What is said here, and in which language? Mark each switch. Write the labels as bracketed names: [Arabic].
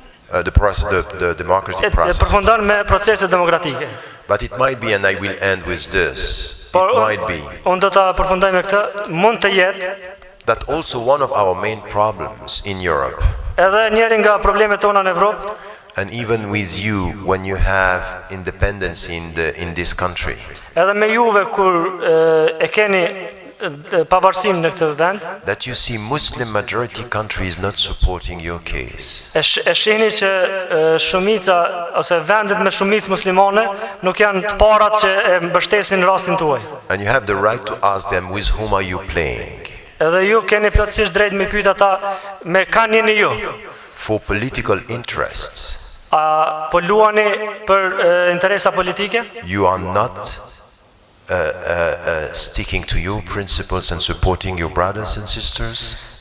[English] the democratic process. [Albanian] Përfundon me proceset demokratike. [English] But it might be, and I will end with this, it might be [Albanian] unë do ta përfundoj me këtë, mund të jetë [English] that also one of our main problems in Europe, [Albanian] edhe njëri nga problemet tona në Evropë, [English] and even with you when you have independence in this country, [Albanian] edhe me juve kur e keni pavarësim në këtë vend. [English] that you see Muslim majority countries not supporting your case. [Albanian] E shihni që shumica ose vendet me shumicë muslimane nuk janë të parat që e mbështesin rastin tuaj. [English] And you have the right to ask them, with whom are you playing? [Albanian] Edhe ju keni plotësisht drejt me pyet ata me kanë jeni ju. [English] For political interests. [Albanian] A po luani për interesa politike? [English] You are not sticking to your principles and supporting your brothers and sisters.